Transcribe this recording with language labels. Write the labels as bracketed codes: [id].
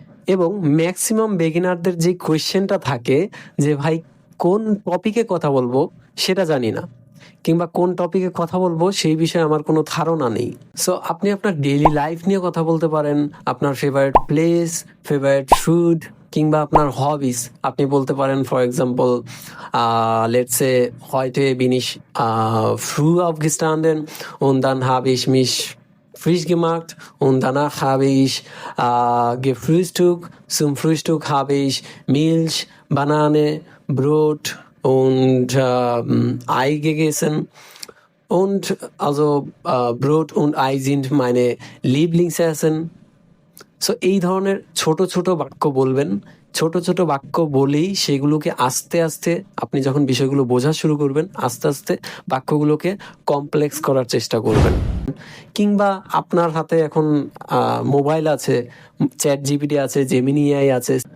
[bn] এবং ম্যাক্সিমাম বেগিনারদের যে কোয়েশ্চেনটা থাকে যে ভাই কোন টপিকে কথা বলবো সেটা জানি না, কিংবা কোন টপিকে কথা বলবো সেই বিষয়ে আমার কোনো ধারণা নেই। সো আপনি আপনার ডেইলি লাইফ নিয়ে কথা বলতে পারেন, আপনার ফেভারিট প্লেস, ফেভারিট ফুড, কিংবা আপনার হবিস। আপনি বলতে পারেন for example [de] letzte heute bin ich früh aufgestanden und dann habe ich mich frisch gemacht und danach habe ich gefrühstückt. Zum Frühstück habe ich Milch, Banane, Brot und Ei gegessen. Und also Brot und Ei sind meine Lieblingsessen. [bn] So এই ধরনের ছোট ছোট বাক্য বলবেন। ছোট ছোট বাক্য বলেই সেগুলোকে আস্তে আস্তে আপনি যখন বিষয়গুলো বোঝা শুরু করবেন, আস্তে আস্তে বাক্যগুলোকে কমপ্লেক্স করার চেষ্টা করবেন। কিংবা আপনার হাতে এখন মোবাইল আছে, চ্যাট জিপিটি আছে, জেমিনি এআই আছে।